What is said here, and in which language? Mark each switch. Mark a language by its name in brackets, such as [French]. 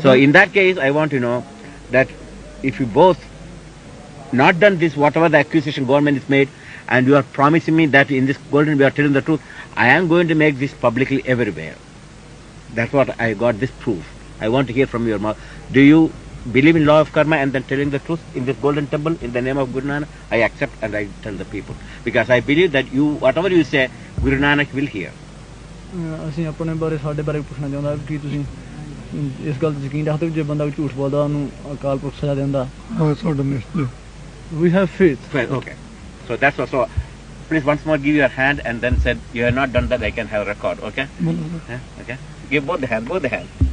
[English] So in that case, I want to know that if you both not done this, whatever the accusation government is made, and you are promising me that in this golden we are telling the truth, I am going to make this publicly everywhere. That's what I got this proof. I want to hear from your mouth. Do you believe in law of karma and then telling the truth in this golden temple in the name of Guru Nanak? I accept and I tell the people. Because I believe that you, whatever you say, Guru Nanak will hear. [Punjabi] ਅਸੀਂ ਆਪਣੇ ਬਾਰੇ ਸਾਡੇ ਬਾਰੇ ਪੁੱਛਣਾ ਚਾਹੁੰਦਾ ਕਿ ਤੁਸੀਂ ਇਸ ਗੱਲ ਤੇ ਯਕੀਨ ਰੱਖਦੇ ਹੋ ਜੇ ਬੰਦਾ ਝੂਠ ਬੋਲਦਾ ਉਹਨੂੰ ਅਕਾਲ ਪੁਰਖ ਸਜ਼ਾ ਦਿੰਦਾ? ਹਾਂ, ਤੁਹਾਡਾ ਨਿਸ਼ਚੈ। [English] We have faith. Okay. So that's also. Please once more give your hand and then said you have not done that. I can have a record. Okay. Okay. Give both the hand. Both the hand.